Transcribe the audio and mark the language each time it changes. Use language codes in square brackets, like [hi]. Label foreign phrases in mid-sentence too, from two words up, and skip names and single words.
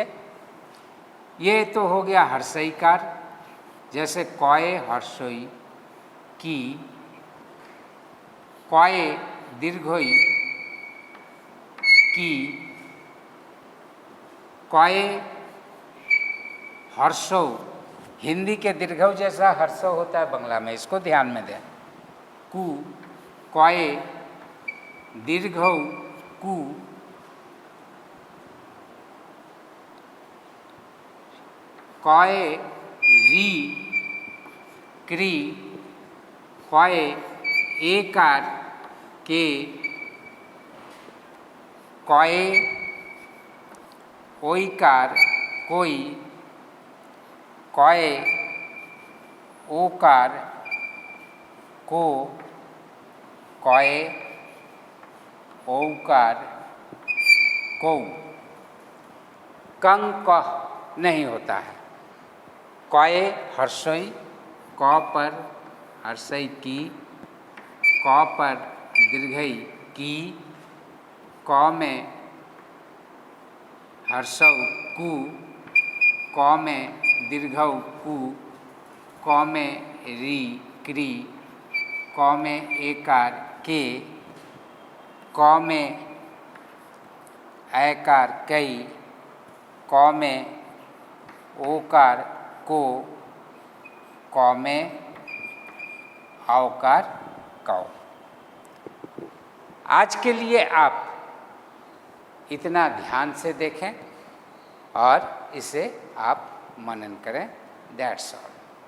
[hi] ये तो हो गया हर्षईकार, जैसे [bn] কয় হ্রস্ব-ই কি, কয় দীর্ঘ-ঈ কী, কয় হ্রস্ব-উ, [hi] हिंदी के दीर्घऊ जैसा हर्षौ होता है बांग्ला में, इसको ध्यान में दें। [bn] কু, কয় দীর্ঘ-ঊ কূ, কয় রি ক্রি, কয় একার কে, কয় ওইকার কৈ, কয় ওকার কো, কয় ঔকার কৌ। [hi] कंग कह नहीं होता है। [bn] কয় হ্রস্ব-ই, [hi] क पर हर्षई की, क पर दीर्घई की, क में हर्षौ कु, क में दीर्घौ कु, क में री क्री, क में एकार के, क में ऐकार कई, क में ओकार को, क में औकार कौ। आज के लिए आप इतना ध्यान से देखें और इसे आप मनन करें। [en] That's all.